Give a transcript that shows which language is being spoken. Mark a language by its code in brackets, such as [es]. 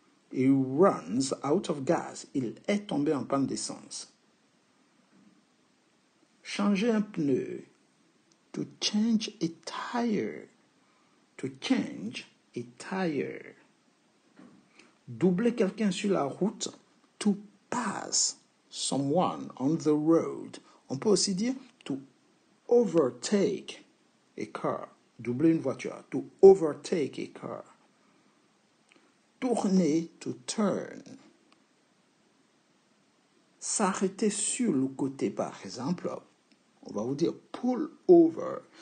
[en] He runs out of gas. [fr] Il est tombé en panne d'essence. Changer un pneu. [en] To change a tire. To change a tire. [fr] Doubler quelqu'un sur la route. [en] To pass someone on the road. [fr] On peut aussi dire [en] to overtake a car. [fr] Doubler une voiture. [en] To overtake a car. Tourner, to turn. [fr] S'arrêter sur le côté, par exemple, on va vous dire [en] pull over.